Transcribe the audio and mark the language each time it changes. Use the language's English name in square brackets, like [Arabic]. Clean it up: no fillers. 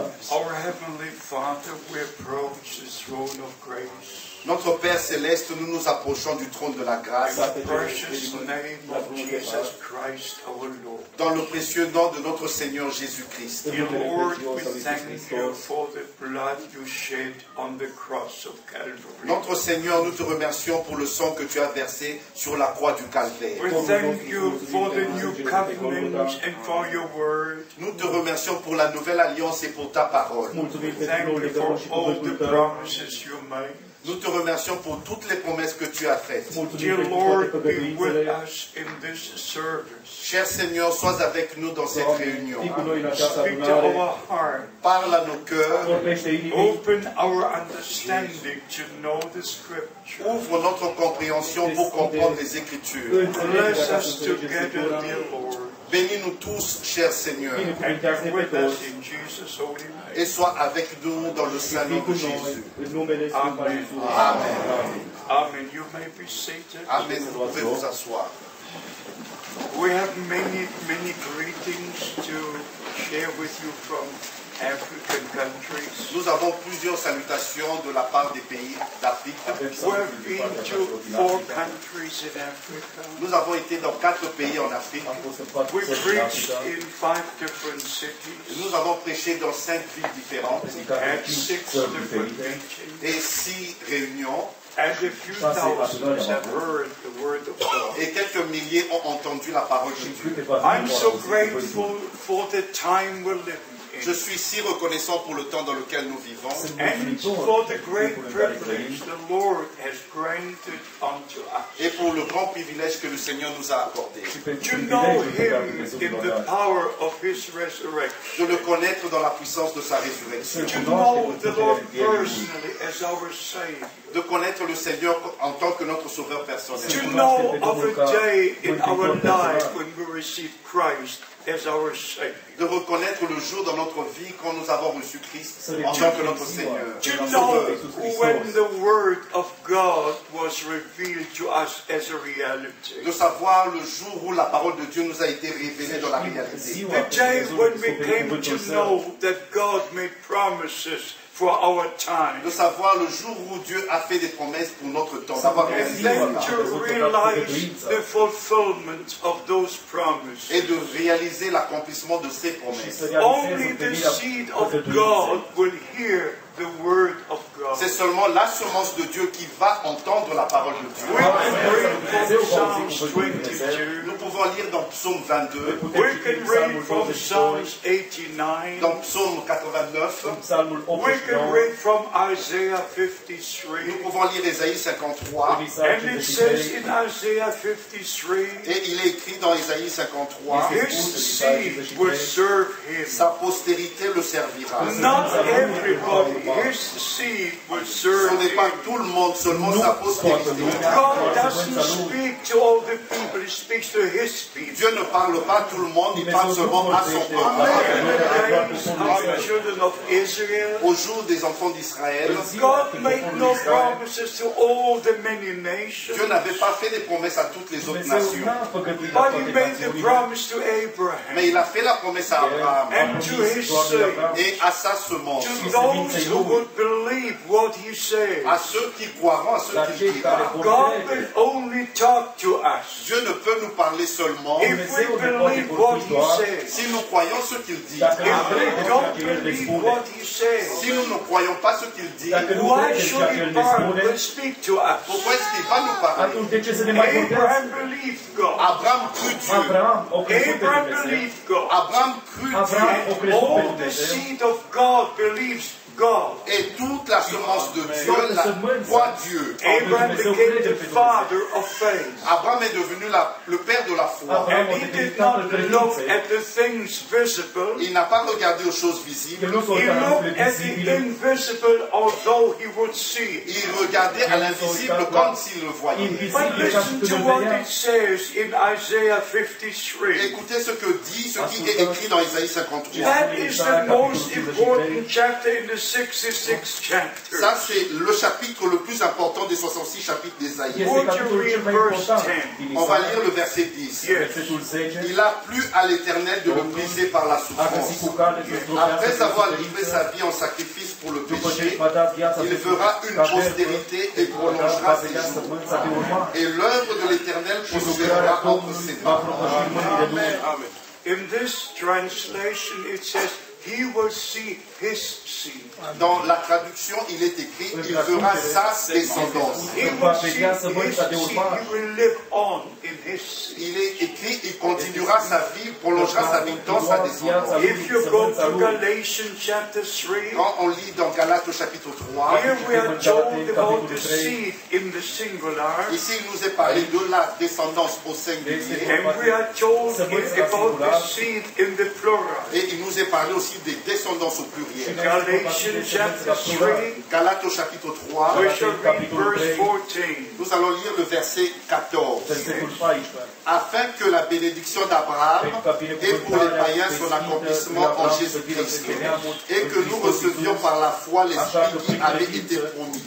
[English] Our Heavenly Father, we approach the throne of grace. [French] Notre Père Céleste, nous nous approchons du trône de la grâce [English] In the precious name of Jesus Christ our Lord. [French] dans le précieux nom de notre Seigneur Jésus-Christ. [English] Dear Lord, we thank you for the blood you shed on the cross of Calvary. [French] Notre Seigneur, nous te remercions pour le sang que tu as versé sur la croix du Calvaire. [English] We thank you for the new covenant and for your word. [French] Nous te remercions pour la nouvelle alliance et pour ta parole. [English] We thank you for all the promises you made. [French] Nous te remercions pour toutes les promesses que tu as faites. [English] Dear Lord, be with us in this service. [French] Cher Seigneur, sois avec nous dans cette réunion. [English] Speak to our heart. [French] Parle à nos cœurs. [English] Open our understanding to know the Scripture. [French] Ouvre notre compréhension pour comprendre les Écritures. [English] Bless us together, dear Lord. [French] Bénis-nous tous, cher Seigneur. [English] And be with us in Jesus' holy name. [French] Et sois avec nous dans le saint nom de Jésus. [English] Amen. [French] Amen. [English] Amen. You may be seated. [French] Amen. Vous pouvez vous asseoir. [English] We have many greetings to share with you from African countries. [French] Nous avons plusieurs salutations de la part des pays d'Afrique. [English] We've been to 4 countries in Africa. [French] Nous avons été dans 4 pays en Afrique. [English] We preached in 5 different cities [French] Nous avons prêché dans 5 villes différentes [English] at 6 different meetings. [French] et 6 réunions. [English] And a few thousands have heard the word of God. [French] Et quelques milliers ont entendu la parole de Dieu. [English] I'm so grateful for the time we're living [French] Je [English] in. [French] suis si reconnaissant pour le temps dans lequel nous vivons [English] And for the great privilege the Lord has granted unto [French] et [English] us. [French] pour le grand privilège que le Seigneur nous a accordé. [English] To know Him in the power of His resurrection. [French] De le connaître dans la puissance de sa résurrection. [English] To know the Lord personally as our Savior. [French] De connaître le Seigneur en tant que notre sauveur personnel. [English] To know of a day in our life when we receive Christ as our Savior. [French] De reconnaître le jour dans notre vie quand nous avons reçu Christ en tant que notre Seigneur. [English] To [French] et notre [English] know [French] Sauveur. [English] when the Word of God was revealed to us as a reality. [French] De savoir le jour où la parole de Dieu nous a été révélée dans la réalité. [English] The day when we came to know that God made promises for our time. [French] De savoir le jour où Dieu a fait des promesses pour notre temps. D'avoir [English] And [French] réalisé [English] then [French] cela. [English] to realize the fulfillment of those promises. [French] Et de réaliser l'accomplissement de ces promesses. [English] Only the seed of God will hear the word of God. [French] C'est seulement la semence de Dieu qui va entendre la parole de Dieu. [English] We can read from Psalms 22. [French] Nous pouvons lire dans Psaume 22, [English] We can read from Psalms 89. [French] dans Psaume 89, [English] We can read from Isaiah 53. [French] nous pouvons lire Ésaïe 53. [English] And it says in Isaiah 53, [French] Et il est écrit dans Ésaïe 53, [English] his seed will serve him. [French] sa postérité le servira. [English] Not everybody, his seed will [French] Ce [English] serve [French] n'est pas [English] him. [French] tout le monde, seulement sa postérité. [English] God doesn't speak to all the people, he speaks to his people. [French] Dieu ne parle pas à tout le monde, il parle seulement à son peuple. [English] In the days of the children of Israel, [French] Au jour des enfants d'Israël, [English] God made no promises to all the many nations, [French] Dieu n'avait pas fait des promesses à toutes les autres nations. [English] but he made the promise to Abraham [French] Mais il a fait la promesse à Abraham [English] and to his seed, [French] et à sa semence, [English] to those who would believe what he said. [French] à ceux qui croiront, à ceux qui dira. [English] God will only talk to us [French] Dieu ne peut nous parler seulement [English] if we believe what he says. [French] si nous croyons ce qu'il dit. [English] If we don't believe what he says, [French] Si nous ne croyons pas ce qu'il dit, [English] why should he speak to us? [French] pourquoi est-ce qu'il va nous parler? [English] Abraham believed God. [French] Abraham crut Dieu. [English] Abraham believed God. [French] Abraham crut Dieu. [English] And all the seed of God believes God. [French] Et toute la semence de Dieu croit Dieu. [English] Abraham became the father of faith. [French] Abraham est devenu le père de la foi. [English] And he did not look at the things visible. [French] Il n'a pas regardé aux choses visibles. [English] He looked at the invisible, although he would see it. [French] Il regardait à l'invisible comme s'il le voyait. [English] But listen to what it says in Isaiah 53. [French] Écoutez ce qui est écrit dans Ésaïe 53. [English] That is the most important chapter in the 66 chapter. [French] Ça, c'est le chapitre le plus important des 66 chapitres d'Ésaïe. [English] Would you read verse 10? [French] On va lire le verset 10. Il a plu à l'Éternel de le briser par la souffrance. Après avoir livré sa vie en sacrifice pour le péché, il fera une postérité et prolongera ses jours. Et l'œuvre de l'Éternel prospérera entre ses mains. Amen. [English] In this translation it says, he will see his seed. [French] Dans la traduction, il est écrit, il fera sa descendance. [English] He will see his seed. He will live on in his seed. [French] Il est écrit, il continuera sa vie, prolongera sa vie dans sa descendance. [English] If you go to Galatians chapter 3, [French] Quand on lit dans Galates au chapitre 3, [English] here we are told about the seed in the singular, [French] ici il nous est parlé de la descendance au singulier, [English] and we are told about the seed in the plural. [French] et il nous est parlé aussi des descendances au pluriel. [English] Galatians chapter 3, [French] Galates au chapitre 3, [English] we shall read verse 14. [French] nous allons lire le verset 14. Afin que la bénédiction d'Abraham ait pour les païens son accomplissement en Jésus-Christ, et que nous recevions par la foi l'Esprit qui avait été promis.